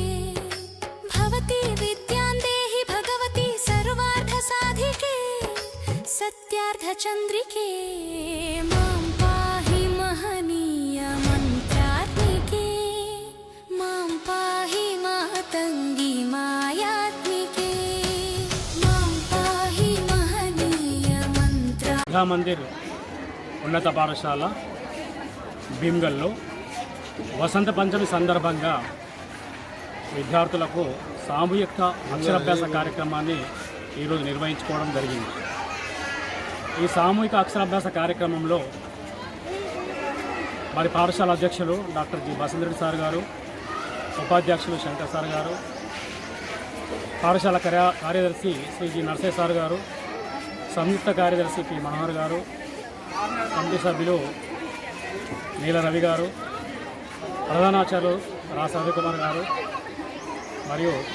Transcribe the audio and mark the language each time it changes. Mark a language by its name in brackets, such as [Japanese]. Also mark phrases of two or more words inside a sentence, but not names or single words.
[Sanskrit] भवती विद्यां देहि भगवती सर्वार्थ साधिके सत्यार्थ चंद्रिके। मां पाहि महनीय मंत्रात्मिके मां पाहि मातंगी मायात्मिके। मां पाहि महनीय मंत्र। [Telugu] దుర్గా మందిర్ ఉన్నత పాఠశాల భీమ్గల్లో వసంత పంచమి సందర్భంగా విద్యార్థులకు సామూహిక అక్షరాభ్యాస కార్యక్రమాన్ని ఈరోజు నిర్వహించుకోవడం జరిగింది। ఈ సామూహిక అక్షరాభ్యాస కార్యక్రమంలో మరి పాఠశాల అధ్యక్షులు డాక్టర్ జి బసంతరెడ్డి సార్ గారు, ఉపాధ్యక్షులు శంకర్ సార్ గారు, పాఠశాల కార్యదర్శి శ్రీ జి నర్సయ్య సార్ గారు, సంయుక్త కార్యదర్శి పి మనోహర్ గారు, కమిటీ సభ్యులు నీల రవి గారు, ప్రధానాచార్యులు రా రవికుమార్ గారు మరియు